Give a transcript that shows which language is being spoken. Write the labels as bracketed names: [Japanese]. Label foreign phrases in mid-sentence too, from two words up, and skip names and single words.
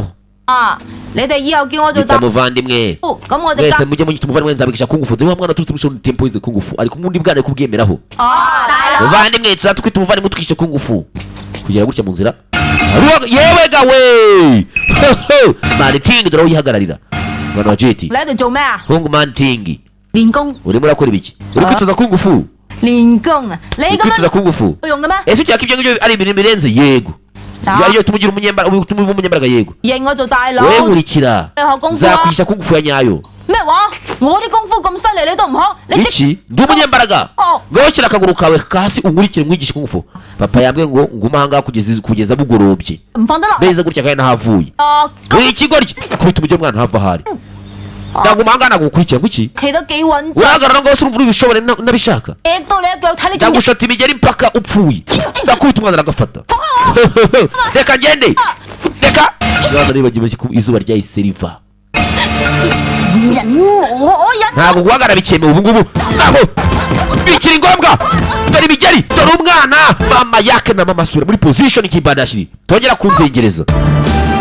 [Cantonese] 啊！你哋以後叫我做 [Kinyarwanda] yita muvandimwe [Cantonese] 咁我哋 [Kinyarwanda] mwese mujye munyita umuvandimwe nzabigisha kungufu dore wa mwana turutse umushoni tempo yize kungufu ariko ubundi bwana kubwemeraho [Cantonese] 大佬 [Kinyarwanda] muvandimwe tuzatwita umuvandimwe twishe kungufu kugera gutya mu nzira yewe gawe manitingi dore aho yihagararira mwana wa jeti [Cantonese] 你喺度做咩啊？ [Kinyarwanda] hungu manitingi [Cantonese] 練功， [Kinyarwanda] urimo urakora ibiki uri kwitoza kungufu [Cantonese] 練功啊！你 [Kinyarwanda] uri [Cantonese] 咁 [Kinyarwanda] kwitoza [Cantonese] 樣 [Kinyarwanda] kungufu [Cantonese] 有用嘅咩？ [Kinyarwanda] ese ucyaka ibyo ngibyo ari ibintu birenze yego iyo ariyo tumugira umunyembaraga yego [Cantonese] 認我做大佬。 [Kinyarwanda] wowe nkurikira [Cantonese] 你學功夫啊？ [Kinyarwanda] nzakwigisha kungufu ya nyayo [Cantonese] 咩話？我啲功夫咁犀利，你都唔學？你即 [Kinyarwanda] iki ndi umunyembaraga Oh. ngaho shyira akaguru kawe hasi unkurikire mwigishe kungufu papa yambwiye ngo ngume ahangaha kugeza bugorobye [Cantonese] 唔放得落。 [Kinyarwanda] beza gutya kandi nahavuye [Cantonese] 哦， [Kinyarwanda] buri ikigoryi kubita umujyi mwana hava ahari ndaguma ahangaha nagukurikira nguki [Cantonese] 企得幾穩陣， [Kinyarwanda] urahagarara ngaho se urumva uribishobore nabishaka [Cantonese] 踢到你一腳睇你仲 [Kinyarwanda] ndagushata imigeri mpaka upfuye ndakubita umwana aragafata reka ngende reka mwana nibagiwe ko izuba ryahise riva [Cantonese] 忍我忍。 [Kinyarwanda] ntabwo guhagarara bikemewe ubu ngubu ntabwo bikiri ngombwa dore imigeri dore umwana mama yake na mama sura muri position kibandashiri tongera kunzengereza